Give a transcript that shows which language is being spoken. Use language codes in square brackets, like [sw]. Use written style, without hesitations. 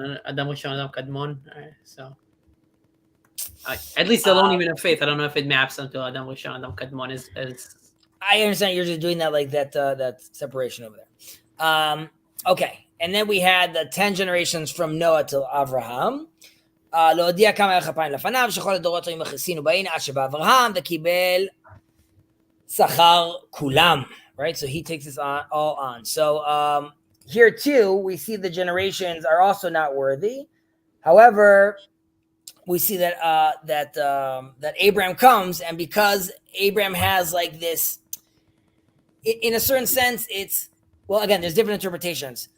[en] Kadmon. So at least the lonely men of faith. I don't know if it maps onto Adam Kadmon as I understand you're just doing that like that separation over there. Okay. And then we had the 10 generations from Noah to Avraham. [he] להודיע כמה ערך אפיים לפניו, שכל הדורות היו מכניסין ובאין עד שבא אברהם וקיבל שכר כולם. [en] Right? So he takes this all on. So here too, we see the generations are also not worthy. However, we see that that Abraham comes, and because Abraham has like this, in a certain sense, it's, well, again, there's different interpretations.